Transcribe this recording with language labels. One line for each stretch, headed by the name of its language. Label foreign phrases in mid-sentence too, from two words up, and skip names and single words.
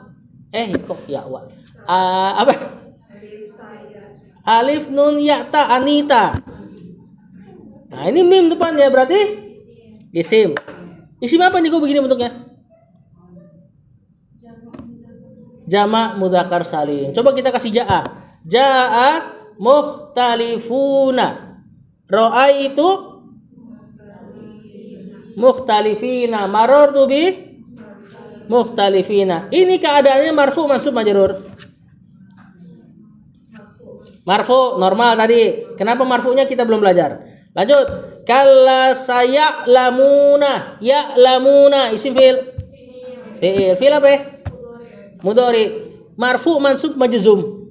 Indonesian: Kok ya wa. Apa?
Arabic: ألف نون ياء تاء
Indonesian: Anita. Nah, ini mim depannya berarti isim. Isim apa nih kok begini bentuknya? Jamak
Arabic: مذكر سالم.
Indonesian: Coba kita kasih jaa.
Arabic: جاء مختلفون. رأيت مختلفين. مررت بمختلفين.
Indonesian: Ini keadaannya
Arabic: مرفوع منصوب مجرور.
Indonesian: Marfu normal tadi. Kenapa marfunya kita belum belajar?
Arabic: Lanjut. كلا سيعلمون.
Indonesian: Ya'lamuna
Arabic: اسم فعل.
Indonesian: Fi'il apa ya?
Arabic: مضارع. مرفوع منصوب مجزوم.